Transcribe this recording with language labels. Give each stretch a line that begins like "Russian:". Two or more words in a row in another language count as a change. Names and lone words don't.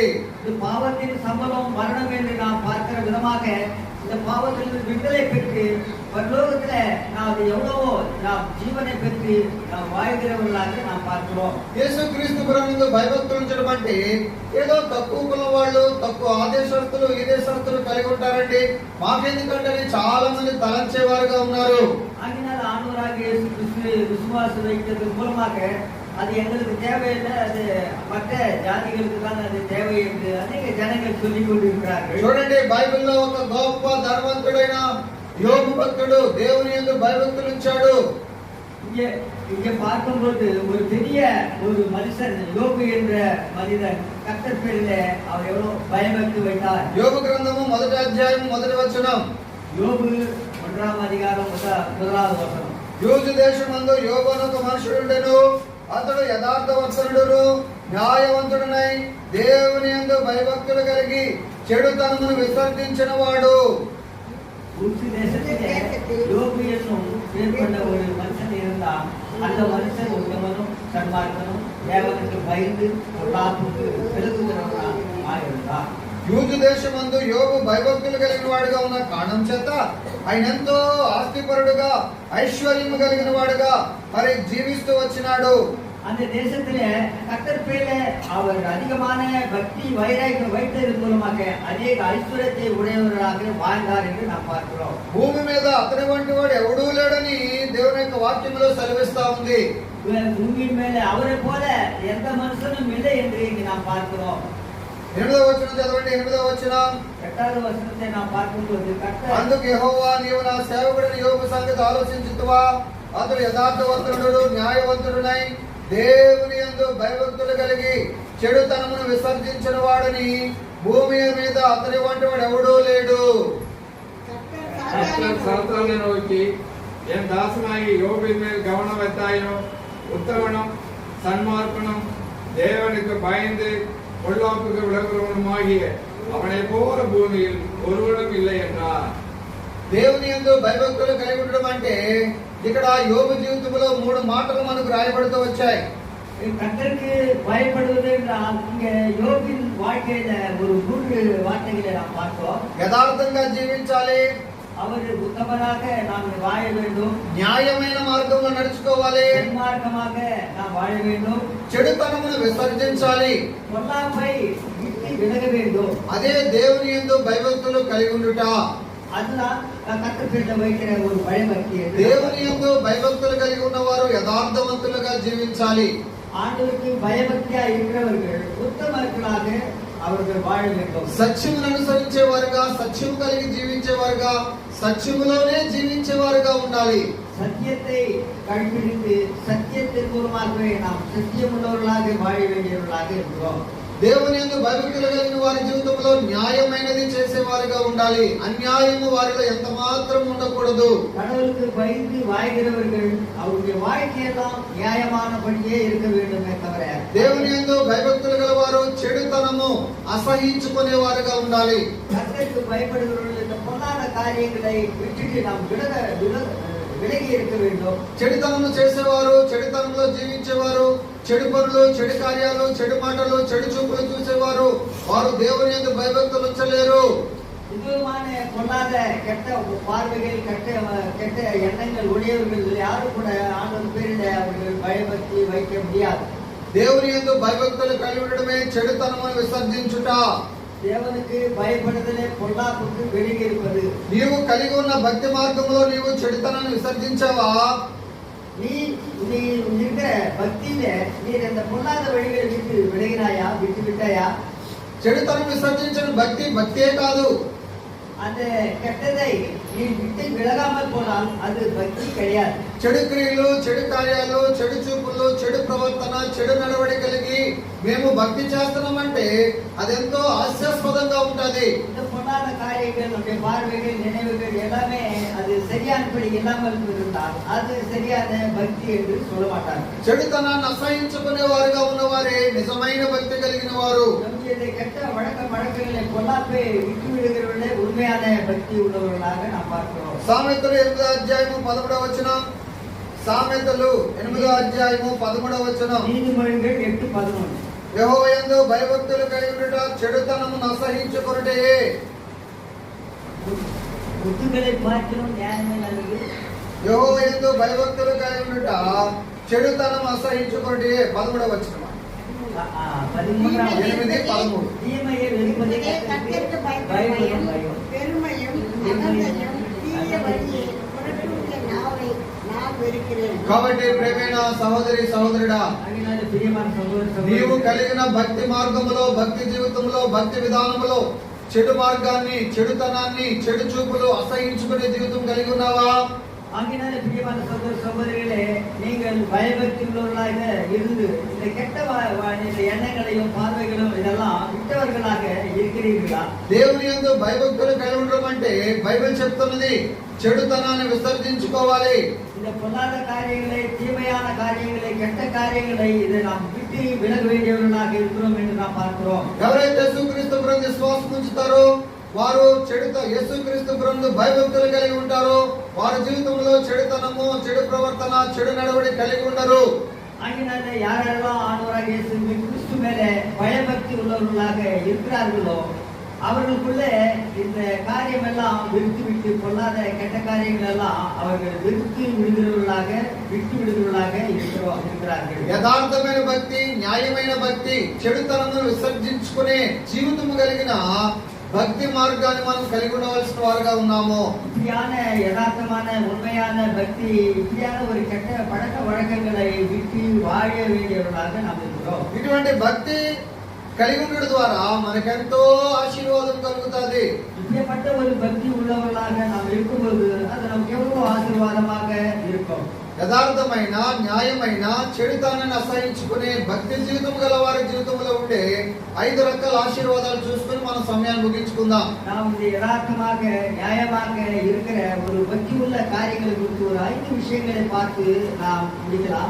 Tamil: இது பாவத்தின் சம்பளம் மரணம் என்று நாம் பார்க்கிற விதமாக இந்த பாவத்திலிருந்து விடுதலை பெற்று பரலோகத்துல நாம் எவ்வளவோ நாம் ஜீவனை பெற்று நாம் வாழ்கிறவர்களாக நாம் பார்க்கிறோம்.
Telugu: యేసుక్రీస్తు ప్రభునందు భయభక్తులు ఉంచడం అంటే ఏదో తక్కువ కులం వాళ్ళు తక్కువ ఆదేశస్తులు ఈదేశస్తులు కలిగి ఉంటారండి, మాకెందుకంటే చాలా మంది తలంచేవారుగా ఉన్నారు.
Tamil: ஆகினால் ஆண்டவராக இயேசு கிறிஸ்து விசுவாசம் வைத்ததன் மூலமாக அது எங்களுக்கு தேவையில்லை, அது மற்ற ஜாதிகளுக்கு தான் அது தேவை என்று அநேக ஜனங்கள் சொல்லிக் கொண்டிருக்கிறார்கள்.
Telugu: చూడండి, బైబిల్లో ఒక గొప్ప ధనవంతుడైన యోబు భక్తుడు దేవుని యందు భయభక్తులు ఉంచాడు.
Tamil: இங்கே பார்க்கும்போது ஒரு பெரிய ஒரு மனுஷன் யோபு என்ற மனிதன் கர்த்தர் பேரிலே அவர் எவ்வளவு பயபக்தி வைத்தார்.
Telugu: యోబు గ్రంథము 1వ అధ్యాయం 1వ వచనం.
Tamil: யோபு 1వ அதிகாரம்
Telugu: 1వ వచనం. యూదు దేశమందు యోబు అను ఒక మనుషుడు ఉండెను. అతడు యథార్థవర్తనుడును న్యాయవంతుడునై దేవుని యందు భయభక్తులు కలిగి చెడుతనమును విసర్జించిన వాడు.
Tamil: ஊசி தேசத்திலே யோபு என்னும் பேர் கொண்ட ஒரு மனுஷன் இருந்தான். அந்த மனுஷன் உத்தமனும் சன்மார்க்கனும் தேவனுக்கு பயந்து பொல்லாப்புக்கு விலகுகிறவனாக இருந்தான்.
Telugu: యూదు దేశమందు యోబు భయభక్తులు కలిగిన వాడుగా ఉన్న కారణం చేత ఆయన ఎంతో ఆస్తిపరుడుగా ఐశ్వర్యము కలిగిన వాడుగా మరి జీవిస్తూ వచ్చినాడు.
Tamil: அந்த தேசத்திலே கர்த்தர் பேரிலே அவர் அதிகமான பக்தி வைராக்கியம் வைத்ததன் மூலமாக அநேக ஐஸ்வர்யத்தை உடையவர்களாக வாழ்ந்தார் என்று நாம் பார்க்கிறோம்.
Telugu: భూమి మీద అతని వంటి వాడు ఎవడూ లేడని దేవుని యొక్క వాక్యంలో సెలవిస్తా ఉంది.
Tamil: பூமியின் மேலே அவரை போல எந்த மனுஷனும் இல்லை என்று இங்கு நாம் பார்க்கிறோம்.
Telugu: 8వ వచనం చదవండి. 8వ వచనం.
Tamil: 8వ వచనத்தை நாம் பார்க்கும்போது கர்த்தர்
Telugu: అందుకు యెహోవా, నీవు నా సేవకుడైన యోబు సంగతి ఆలోచించుతువా? అతడు యథార్థవంతుడు న్యాయవంతుడునై దేవుని యందు భయభక్తులు కలిగి చెడుతనమును విసర్జించిన వాడని భూమి మీద అతని వంటి వాడు ఎవడూ లేడు.
Tamil: கர்த்தர் சாத்தானை நோக்கி, என் தாசனாகி யோபின் மேல் கவனம் வைத்தாயும் உத்தமனும் சன்மார்க்கனும் தேவனுக்கு பயந்து பொல்லாப்புக்கு விலகுறவனுமாகிய அவனை போல பூமியில் ஒருவனும் இல்லை என்றார்.
Telugu: దేవుని యందు భయభక్తులు కలిగి ఉండడం అంటే ఇక్కడ యోబు జీవితంలో 3 మాటలు మనకు రాయబడుతూ వచ్చాయి.
Tamil: கர்த்தருக்கு பயப்படுவது என்றால் இங்கே யோபின் வாழ்க்கையில ஒரு 3 வார்த்தைகளை நாம் பார்த்தோம்.
Telugu: యథార్థంగా జీవించాలి,
Tamil: அவர் உத்தமராக நாம் வாழ வேண்டும்,
Telugu: న్యాయమైన మార్గంలో నడుచుకోవాలి,
Tamil: சன்மார்க்கமாக நாம் வாழ வேண்டும்,
Telugu: చెడుతనమును విసర్జించాలి.
Tamil: பொல்லாப்பை விட்டு விலக வேண்டும்.
Telugu: అదే దేవుని యందు భయభక్తులు కలిగి ఉండుట.
Tamil: அதுதான் கர்த்தர் பேரில் வைக்கிற ஒரு பயபக்தி.
Telugu: దేవుని యందు భయభక్తులు కలిగి ఉన్నవారు యథార్థవంతులుగా జీవించాలి.
Tamil: ஆண்டவருக்கு பயபக்தியா இருக்கிறவர்கள் உத்தமர்களாக அவர்கள் வாழ வேண்டும்.
Telugu: సత్యమును అనుసరించేవారుగా, సత్యము కలిగి జీవించేవారుగా, సత్యములోనే జీవించేవారుగా ఉండాలి.
Tamil: சத்தியத்தை கடைபிடித்து சத்தியத்தின் மூலமாகவே நாம் சத்தியமுள்ளவர்களாக வாழ வேண்டியவர்களாக இருக்கிறோம்.
Telugu: దేవుని యందు భయభక్తులు కలిగిన వారి జీవితంలో న్యాయమైనది చేసేవారుగా ఉండాలి. అన్యాయము వారిలో ఎంత మాత్రం ఉండకూడదు.
Tamil: கடவுளுக்கு பயந்து வாழ்கிறவர்கள் அவருடைய வாழ்க்கையெல்லாம் நியாயமானபடியே இருக்க வேண்டுமே தவிர
Telugu: దేవుని యందు భయభక్తులు గలవారు చెడుతనము అసహించుకునేవారుగా ఉండాలి.
Tamil: கர்த்தருக்கு பயப்படுகிறவர்கள் இந்த பொல்லாத காரியங்களை விட்டுட்டு நாம் விலகி இருக்க வேண்டும்.
Telugu: చెడుతనము చేసేవారు, చెడుతనంలో జీవించేవారు, చెడు పనులు, చెడు కార్యాలు, చెడు మాటలు, చెడు చూపులు చూసేవారు వారు దేవుని యందు భయభక్తులు ఉంచలేరు.
Tamil: இதுமான பொல்லாத கெட்ட பார்வைகள் கெட்ட எண்ணங்கள் உடையவர்கள் யாரும் கூட ஆண்டவர் பேரில் அவர்கள் பயபக்தி வைக்க முடியாது.
Telugu: దేవుని యందు భయభక్తులు కలిగి ఉండడమే చెడుతనమును విసర్జించుట.
Tamil: தேவனுக்கு பயப்படுதலே பொல்லாப்புக்கு வெளியே இருப்பது.
Telugu: నీవు కలిగి ఉన్న భక్తి మార్గంలో నీవు చెడుతనాన్ని విసర్జించావా?
Tamil: நீ இருக்கிற பக்தியில நீ அந்த பொல்லாத வழிகளை விட்டு விலகினாயா, விட்டு விட்டாயா?
Telugu: చెడుతనం విసర్జించిన భక్తి భక్తే కాదు.
Tamil: அந்த கெட்டதை நீ விட்டு விலகாமல் போனால் அது பக்தி கிடையாது.
Telugu: చెడు క్రియలు, చెడు కార్యాలు, చెడు చూపులు, చెడు ప్రవర్తన, చెడు నడవడికలకి మేము భక్తి చేస్తున్నామంటే అదెంతో హాస్యాస్పదంగా ఉంటది.
Tamil: இந்த பொல்லாத காரியங்கள், நம்முடைய பார்வைகள், நினைவுகள் எல்லாமே அது சரியானபடி இல்லாமல் இருந்தால் அது சரியான பக்தி என்று சொல்ல மாட்டாங்க.
Telugu: చెడుతనాన్ని అసహించుకునే వారుగా ఉన్నవారే నిజమైన భక్తి కలిగిన వారు.
Tamil: நம்முடைய கெட்ட வழக்கங்களை பொல்லாப்பை விட்டு விடுகிறவர்களே உண்மையான பக்தி உள்ளவர்களாக நாம் பார்க்கிறோம்.
Telugu: సామెతలు 8వ అధ్యాయము 11వ వచనం. సామెతలు 8వ అధ్యాయము 11వ వచనం.
Tamil: நீதிமொழிகள் 8:11.
Telugu: యెహోవాయందు భయభక్తులు కలిగి ఉండుట చెడుతనమును అసహించుకొనుటయే.
Tamil: ముద్దుகளை பார்க்கிறோம் ஞானமே நல்லது.
Telugu: యెహోవాయందు భయభక్తులు కలిగి ఉండుట చెడుతనం అసహించుకొనుటయే. 11వ వచనం. 8:13.
Tamil: தீமையை வெறுப்பதே கர்த்தருக்கு பயப்படுவதையும் பெருமையும் அகந்தையும் தீய வழியை புரட்டுகிற நாவை நான் வெறுக்கிறேன்.
Telugu: కాబట్టి ప్రియమైన సహోదరి సహోదరుడా,
Tamil: அதனால பிரியமான சகோதர
Telugu: నీవు
Tamil: சகோதரி,
Telugu: కలిగిన భక్తి మార్గములో, భక్తి జీవితంలో, భక్తి విధానములో చెడు మార్గాన్ని, చెడుతనాన్ని, చెడు చూపులు అసహించుకునే జీవితం కలిగి ఉన్నావా?
Tamil: ஆகினால பிரியமான சகோதர சகோதரிகளே, நீங்கள் பயபக்தி உள்ளவர்களாக இருந்து இந்த கெட்ட இந்த எண்ணங்களையும் பார்வைகளும் இதெல்லாம் விட்டவர்களாக இருக்கிறீர்களா?
Telugu: దేవుని యందు భయభక్తులు కలిగి ఉండడం అంటే బైబిల్ చెప్తున్నది చెడుతనాన్ని విసర్జించుకోవాలి.
Tamil: இந்த பொல்லாத காரியங்களை, தீமையான காரியங்களை, கெட்ட காரியங்களை இதை நாம் விட்டு விலக வேண்டியவர்களாக இருக்கிறோம் என்று நாம் பார்க்கிறோம்.
Telugu: ఎవరైతే యేసుక్రీస్తు ప్రభువుని విశ్వాసం ఉంచుతారో వారు యేసుక్రీస్తు ప్రభువుని భయభక్తులు కలిగి ఉంటారో వారి జీవితంలో చెడుతనము, చెడు ప్రవర్తన, చెడు నడవడి కలిగి ఉండరు.
Tamil: ஆகினால யாரெல்லாம் ஆண்டவராக இயேசு கிறிஸ்து மேலே பயபக்தி உள்ளவர்களாக இருக்கிறார்களோ அவர்களுக்குள்ளே இந்த காரியம் எல்லாம் விட்டு பொல்லாத கெட்ட காரியங்கள் எல்லாம் அவர்கள் விட்டு விடுகிறவர்களாக இருக்கிறார்கள்.
Telugu: యథార్థమైన భక్తి, న్యాయమైన భక్తి, చెడుతనమును విసర్జించుకునే జీవితము కలిగిన భక్తి మార్గాన్ని మనం కలిగి ఉండవలసిన వారుగా ఉన్నాము.
Tamil: இப்படியான யதார்த்தமான உண்மையான பக்தி, இப்படியான ஒரு கெட்ட பழக்க வழக்கங்களை விட்டு வாழ வேண்டியவர்களாக நாம் இருக்கிறோம்.
Telugu: ఇటువంటి భక్తి కలిగి ఉండడం ద్వారా మనకెంతో ఆశీర్వాదం కలుగుతుంది.
Tamil: இப்படிப்பட்ட ஒரு பக்தி உள்ளவர்களாக நாம் இருக்கும்போது அது நமக்கு எவ்வளவு ஆசீர்வாதமாக இருக்கும்.
Telugu: యథార్థమైన, న్యాయమైన, చెడుతనాన్ని అసహించుకునే భక్తి జీవితం గల వారి జీవితంలో ఉండే 5 రకాల ఆశీర్వాదాలు చూసుకుని మన సమయాన్ని ముగించుకుందాం.
Tamil: நாம் இந்த யதார்த்தமாக நியாயமாக இருக்கிற ஒரு பக்தி உள்ள காரியங்களை குறித்து ஒரு 5 விஷயங்களை பார்த்து நாம் முடிக்கலாம்.